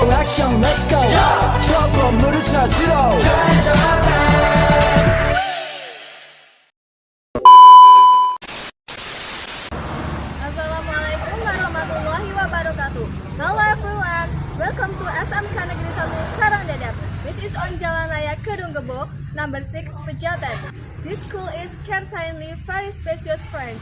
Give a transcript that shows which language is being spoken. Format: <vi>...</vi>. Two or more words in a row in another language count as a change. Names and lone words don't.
<ko>액션</ko> <en>let's go</en> <ko>저 건물을 찾으러</ko> <ar>السلام عليكم ورحمة الله وبركاته.</ar> <en>Hello everyone, welcome to SMK Negeri 1 Karangdadap, which is on Jalan Raya Kedung Gebo, number 6, Pejaten. This school is certainly very spacious, friends.</en>